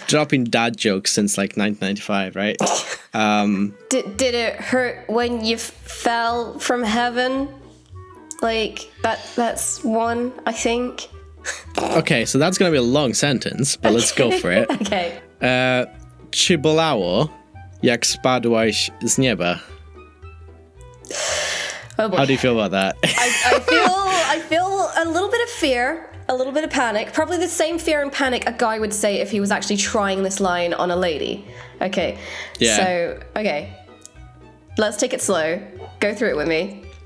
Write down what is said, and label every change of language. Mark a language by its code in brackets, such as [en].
[en] Dropping dad jokes since, like, 1995, right? Did it hurt when you fell from heaven? Like, that's one, I think. Okay, so that's going to be a long sentence, but let's go for it. Okay. [pl] Czy bolało, jak spadłaś z nieba? [en] Oh boy. How do you feel about that? I feel a little bit of fear, a little bit of panic. Probably the same fear and panic a guy would say if he was actually trying this line on a lady. Okay. Yeah. So, okay. Let's take it slow. Go through it with me.